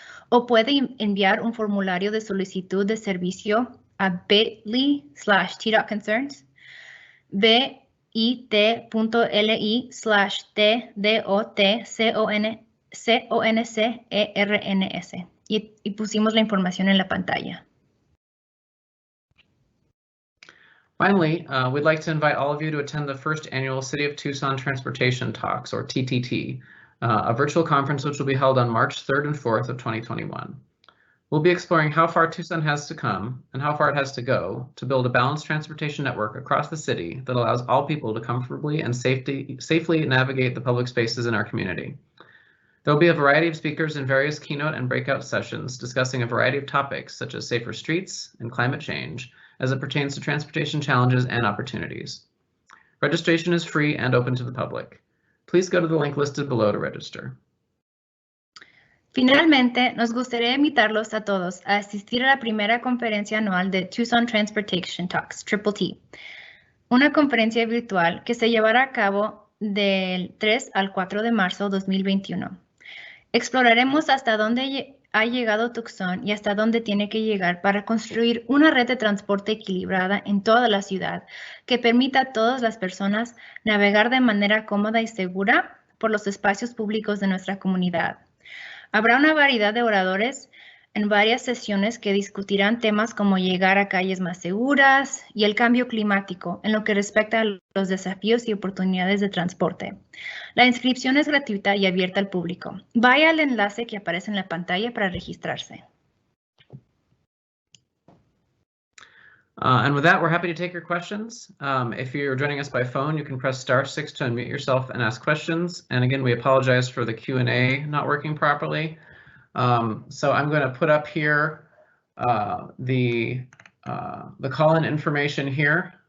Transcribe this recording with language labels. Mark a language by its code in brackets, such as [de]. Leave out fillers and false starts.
[es] O puede enviar un formulario de solicitud de servicio a bit.ly/t.concerns, bit.ly/tdotconcerns y pusimos la información en la pantalla. [en] Finally, we'd like to invite all of you to attend the first annual City of Tucson Transportation Talks, or TTT, a virtual conference which will be held on March 3rd and 4th of 2021. We'll be exploring how far Tucson has to come and how far it has to go to build a balanced transportation network across the city that allows all people to comfortably and safely navigate the public spaces in our community. There will be a variety of speakers in various keynote and breakout sessions discussing a variety of topics such as safer streets and climate change as it pertains to transportation challenges and opportunities. Registration is free and open to the public. Please go to the link listed below to register. [es] Finalmente, nos gustaría invitarlos a todos a asistir a la primera conferencia anual de Tucson Transportation Talks, Triple T, una conferencia virtual que se llevará a cabo del 3 al 4 de marzo de 2021. Exploraremos hasta dónde ha llegado Tucson y hasta dónde tiene que llegar para construir una red de transporte equilibrada en toda la ciudad que permita a todas las personas navegar de manera cómoda y segura por los espacios públicos de nuestra comunidad. Habrá una variedad de oradores en varias sesiones que discutirán temas como llegar a calles más seguras y el cambio climático en lo que respecta a los desafíos y oportunidades de transporte. La inscripción es gratuita y abierta al público. Vaya al enlace que aparece en la pantalla para registrarse. [en] And with that, we're happy to take your questions. If you're joining us by phone, you can press *6 to unmute yourself and ask questions. And again, we apologize for the Q&A not working properly. So I'm going to put up here the call-in information here.